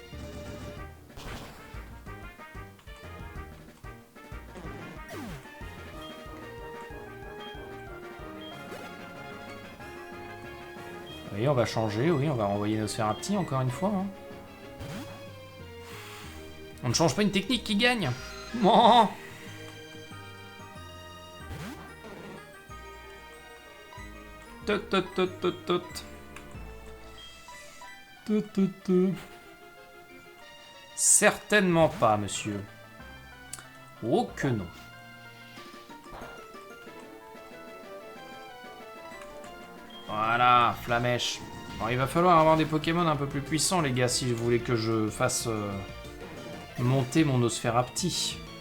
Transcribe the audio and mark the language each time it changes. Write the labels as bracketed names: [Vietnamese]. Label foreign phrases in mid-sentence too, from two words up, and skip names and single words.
[French] Oui, on va changer, oui, on va renvoyer nos Sphérapti encore une fois. Hein. On ne change pas une technique qui gagne. Oh Tot, tot, tot, tot, tot. Tot, tot, tot. Certainement pas, monsieur. Oh que non. Voilà, flamèche. Bon, il va falloir avoir des Pokémon un peu plus puissants, les gars, si vous voulez que je fasse monter mon Nosferapti.